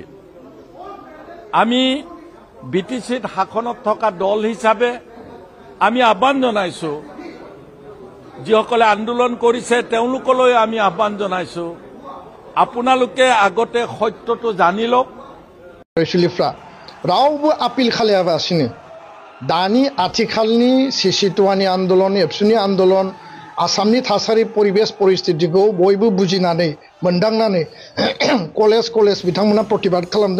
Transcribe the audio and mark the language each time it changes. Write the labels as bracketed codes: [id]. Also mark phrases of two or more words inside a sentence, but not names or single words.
[as] আমি BTCত শাসনত থকা দল হিচাপে আমি আহ্বান জনাইছোঁ, যিসকলে আন্দোলন কৰিছে তেওঁলোকলৈ আমি আহ্বান জনাইছোঁ, আপোনালোকে আগতে সত্যটো জানি লওক। [brx] रावबो आपिल खालायालासिनो दानि आथिखालनि CC2नि आन्दोलन एबसुनि आन्दोलन आसामनि थासारि परिबेश परिस्थितिखौ बयबो बुजिनानै मोनदांनानै कलेज बिथांमोना प्रतिबाद खालामदों।